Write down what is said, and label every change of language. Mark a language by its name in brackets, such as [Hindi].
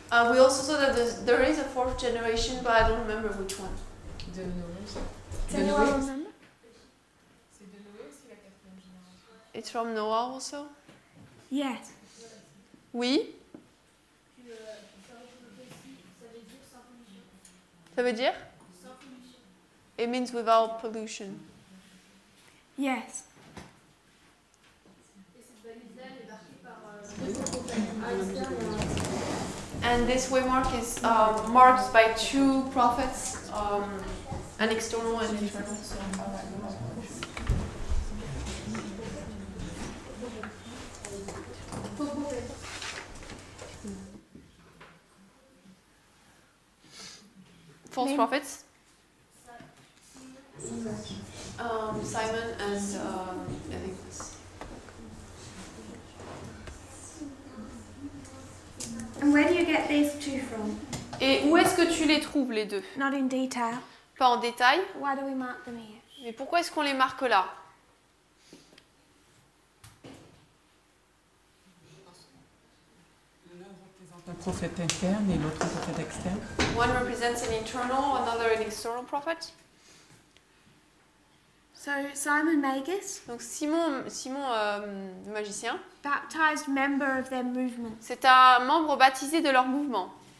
[English] We also saw that there is a 4th generation, but I don't remember which one. [French] De Noé. [English] Does anyone remember? [French] C'est de Noé aussi la 4e génération. [English] It's from Noah also? Yes. [French] Oui. Ça veut dire? [English] It means without pollution. Yes. And this waymark is marked by 2 prophets, an external and internal. False prophets? Simon and Elymas. And where do you get these two from? [French] Et où est-ce que tu les trouves, les deux? [English] Not in detail. [French] Pas en détail. [English] Why do we mark them here? [French] Mais pourquoi est-ce qu'on les marque là? L'un représente un prophète interne et l'autre un prophète externe. [English] One represents an internal, another an external prophet. So Simon Magus, [French] Donc Simon magicien, [English] baptized member of their movement. [French] c'est un membre baptisé de leur mouvement.